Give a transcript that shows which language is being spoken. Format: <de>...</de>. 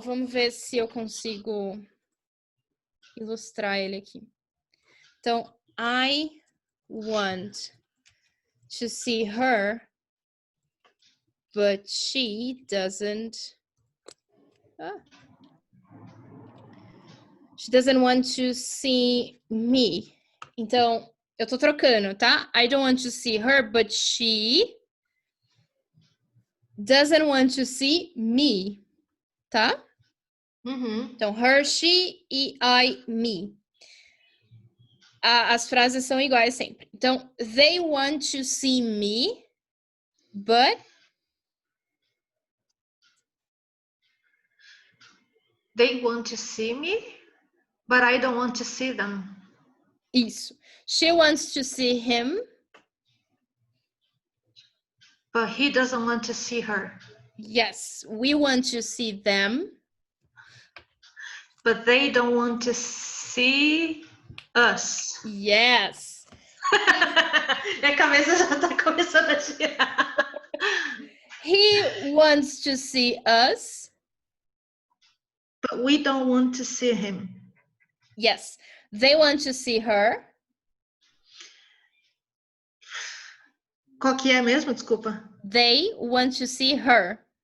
<pt>Vamos ver se eu consigo ilustrar ele aqui.</pt> <en>Então, I want to see her, but she doesn't. She doesn't want to see me.</en> <pt>Então, eu tô trocando, tá?</pt> <en>I don't want to see her, but she doesn't want to see me, tá?</en> <pt>Então, her, she e I, me. As frases são iguais sempre.</pt> <en>Então, they want to see me, but... They want to see me, but I don't want to see them. Isso. She wants to see him. But he doesn't want to see her. Yes, we want to see them. But they don't want to see us. Yes.</en> <pt>Minha cabeça já tá começando a girar.</pt> <en>He wants to see us. But we don't want to see him. Yes. They want to see her.</en> <pt>Qual que é mesmo? Desculpa.</pt> <en>They want to see her.</en>